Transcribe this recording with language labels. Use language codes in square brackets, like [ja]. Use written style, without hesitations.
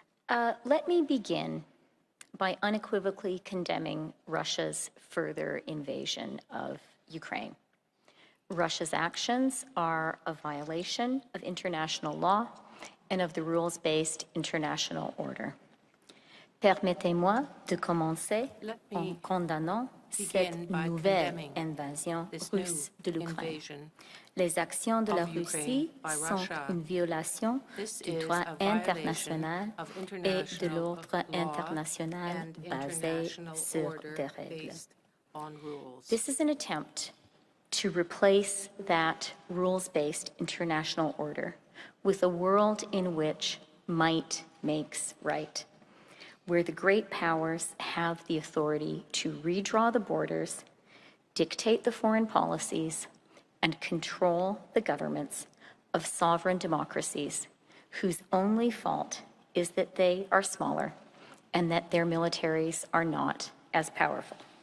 [en] Let me begin by unequivocally condemning Russia's further invasion of Ukraine. Russia's actions are a violation of international law and of the rules-based international order. [fr] Permettez-moi de commencer en condamnant cette nouvelle invasion russe de l'Ukraine. Les actions de la Russie sont une violation du droit international et de l'ordre international basé sur des règles. [en] This is an attempt to replace that rules-based international order with a world in which might makes right, where the great powers have the authority to redraw the borders, dictate the foreign policies, and control the governments of sovereign democracies whose only fault is that they are smaller and that their militaries are not as powerful.